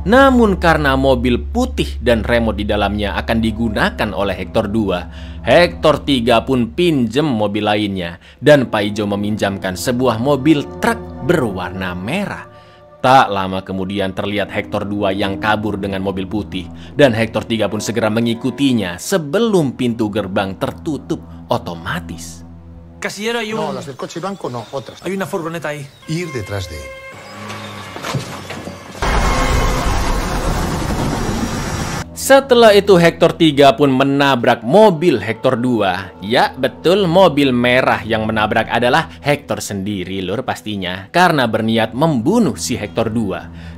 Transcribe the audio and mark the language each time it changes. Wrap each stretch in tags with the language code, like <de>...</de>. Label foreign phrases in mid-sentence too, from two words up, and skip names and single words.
<id>Namun karena mobil putih dan remote di dalamnya akan digunakan oleh Hector 2, Hector 3 pun pinjem mobil lainnya dan Paijo meminjamkan sebuah mobil truk berwarna merah. Tak lama kemudian terlihat Hector 2 yang kabur dengan mobil putih dan Hector 3 pun segera mengikutinya sebelum pintu gerbang tertutup otomatis.</id> <es>Casillero, hay No, las del coche blanco no, otras. hay una furgoneta ahí. Ir detrás de él.</es> <id>Setelah itu Hector 3 pun menabrak mobil Hector 2. Ya betul, mobil merah yang menabrak adalah Hector sendiri lur pastinya, karena berniat membunuh si Hector 2.</id>